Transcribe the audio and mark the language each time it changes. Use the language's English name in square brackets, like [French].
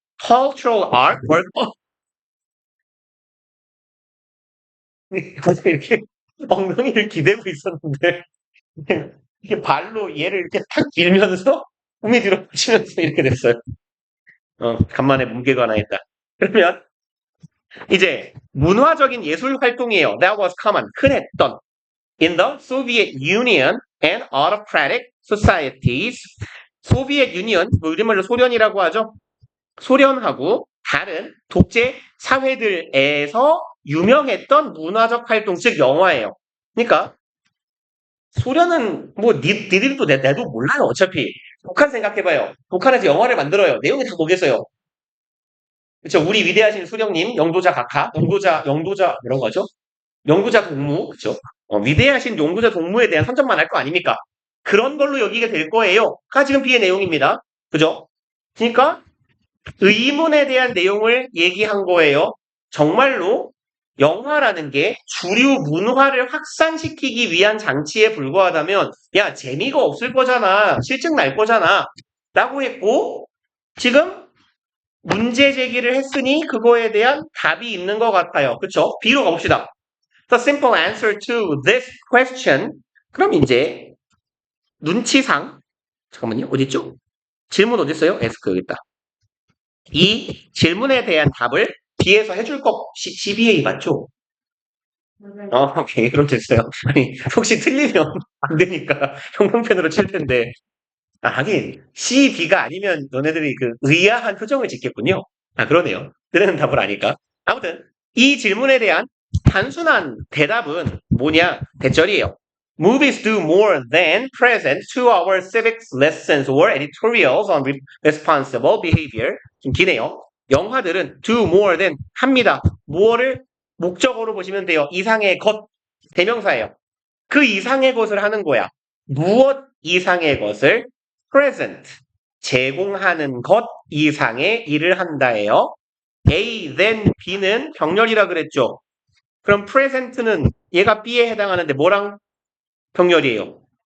[English] cultural art, [Korean] 이렇게 엉덩이를 기대고 있었는데 이렇게 발로 얘를 이렇게 탁 밀면서 몸이 뒤로 치면서 이렇게 됐어요. 간만에 뭉개가 하나 했다. 그러면 이제 문화적인 예술 활동이에요. [English] That was common. [Korean] 흔했던 [English] in the Soviet Union and autocratic societies. [Korean] 소비엣 유니언, 뭐 우리말로 소련이라고 하죠. 소련하고 다른 독재 사회들에서 유명했던 문화적 활동, 즉 영화예요. 그러니까 소련은 뭐 니들도 내도 몰라요. 어차피 북한 생각해봐요. 북한에서 영화를 만들어요. 내용이 다 뭐겠어요. 그렇죠. 우리 위대하신 수령님, 영도자 각하, 영도자 이런 거죠. 영도자 동무, 그렇죠. 위대하신 영도자 동무에 대한 선전만 할 거 아닙니까? 그런 걸로 여기게 될 거예요. 가 지금 B의 내용입니다. 그죠? 그러니까 의문에 대한 내용을 얘기한 거예요. 정말로 영화라는 게 주류 문화를 확산시키기 위한 장치에 불과하다면 야 재미가 없을 거잖아. 실증 날 거잖아. 라고 했고 지금 문제 제기를 했으니 그거에 대한 답이 있는 것 같아요. 그쵸? B로 가봅시다. [English] The simple answer to this question. [Korean] 그럼 이제 눈치상 잠깐만요. 어딨죠? 질문 어딨어요? 에스크 여기 있다. 이 질문에 대한 답을 B에서 해줄 거 CBA 맞죠? 오케이. 그럼 됐어요. 아니, 혹시 틀리면 안 되니까 형광펜으로 칠 텐데. 하긴 C, B가 아니면 너네들이 그 의아한 표정을 짓겠군요. 그러네요. 너네는 답을 아니까. 아무튼 이 질문에 대한 단순한 대답은 뭐냐? 대절이에요. [English] Movies do more than present 2-hour civics lessons or editorials on responsible behavior. [Korean] 좀 기네요. 영화들은 [English] do more than [Korean] 합니다. 뭐를 목적어로 보시면 돼요. 이상의 것, 대명사예요. 그 이상의 것을 하는 거야. 무엇 이상의 것을 present, 제공하는 것 이상의 일을 한다예요. A, then B는 병렬이라 그랬죠. 그럼 present는 얘가 B에 해당하는데 뭐랑 병렬이에요?